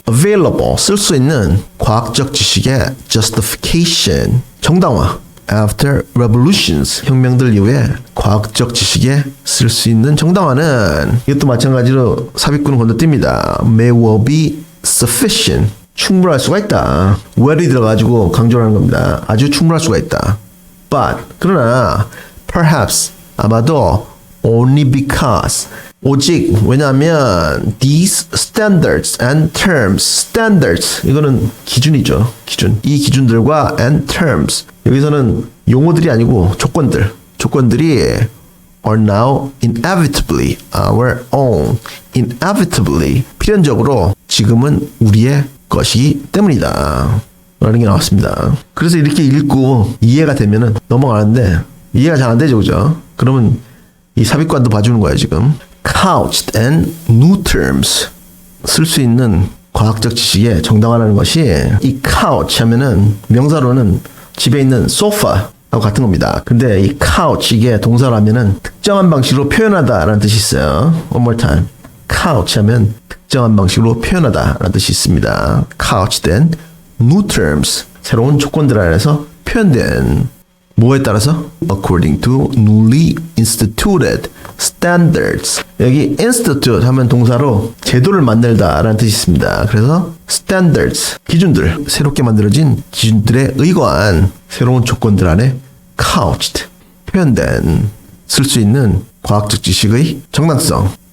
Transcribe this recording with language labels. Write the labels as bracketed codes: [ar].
[ko] available 쓸 수 있는 과학적 지식의 justification 정당화. [en] After revolutions [ko] 혁명들 이후에 과학적 지식에 쓸 수 있는 정당화는 이것도 마찬가지로 삽입구는 건너뜁니다. [en] May well be sufficient. [ko] 충분할 수가 있다. where이 들어가지고 강조를 하는 겁니다. 아주 충분할 수가 있다. [en] But [ko] 그러나 [en] perhaps [ko] 아마도 [en] only because [ko] 오직 왜냐하면 [en] these standards and terms standards [ko] 이거는 기준이죠. 기준. 이 기준들과 [en] and terms [ko] 여기서는 용어들이 아니고 조건들이 [en] are now inevitably our own. [ko] inevitably 필연적으로 지금은 우리의 것이기 때문이다. 라는 게 나왔습니다. 그래서 이렇게 읽고 이해가 되면은 넘어가는데 이해가 잘 안 되죠. 그죠? 그러면 이 삽입관도 봐주는 거예요, 지금. [en] Couched and new terms. [ko] 쓸 수 있는 과학적 지식에 정당화라는 것이 이 couch 하면은 명사로는 집에 있는 소파하고 같은 겁니다. 근데 이 couch 이게 동사로 하면은 특정한 방식으로 표현하다라는 뜻이 있어요. [en] One more time. [ko] couch 하면 특정한 방식으로 표현하다라는 뜻이 있습니다. [en] couched and new terms. [ko] 새로운 조건들 안에서 표현된 뭐에 따라서? [en] According to newly instituted standards. [ko] 여기 institute 하면 동사로 제도를 만들다 라는 뜻이 있습니다. 그래서 standards, 기준들, 새롭게 만들어진 기준들에 의거한 새로운 조건들 안에 couched, 표현된, 쓸 수 있는 과학적 지식의 정당성.